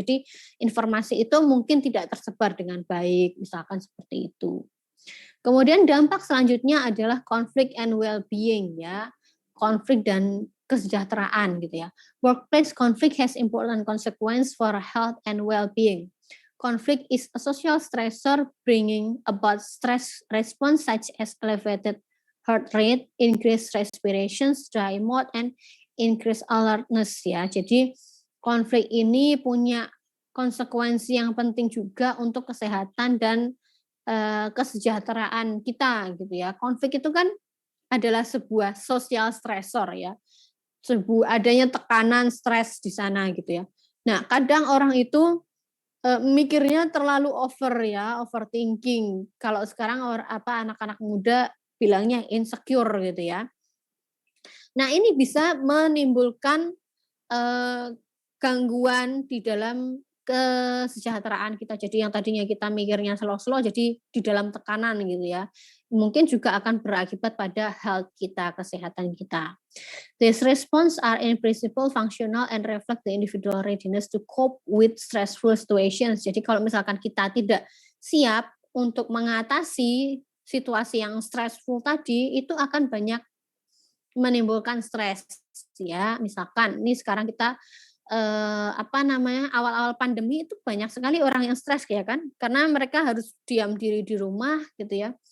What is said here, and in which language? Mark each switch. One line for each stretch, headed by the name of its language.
Indonesian: Jadi informasi itu mungkin tidak tersebar dengan baik, misalkan seperti itu. Kemudian dampak selanjutnya adalah
English: conflict and well-being
Indonesian: ya. Konflik dan kesejahteraan gitu ya.
English: Workplace conflict has important consequence for health and well-being. Conflict is a social stressor bringing about stress response such as elevated heart rate, increased respirations, dry mouth, and increased alertness ya.
Indonesian: Jadi konflik ini punya konsekuensi yang penting juga untuk kesehatan dan kesejahteraan kita gitu ya. Konflik itu kan adalah sebuah social stressor ya. Adanya tekanan stres di sana gitu ya. Nah, kadang orang itu mikirnya terlalu over ya, overthinking. Kalau sekarang anak-anak muda bilangnya insecure gitu ya. Nah, ini bisa menimbulkan eee, gangguan di dalam kesejahteraan kita. Jadi yang tadinya kita mikirnya slow-slow jadi di dalam tekanan gitu ya. Mungkin juga akan berakibat pada health kita, kesehatan kita.
English: These response are in principle functional and reflect the individual readiness to cope with stressful situations.
Indonesian: Jadi kalau misalkan kita tidak siap untuk mengatasi situasi yang stressful tadi, itu akan banyak menimbulkan stres ya. Misalkan ini sekarang kita, awal-awal pandemi itu banyak sekali orang yang stres ya kan, karena mereka harus diam diri di rumah gitu ya.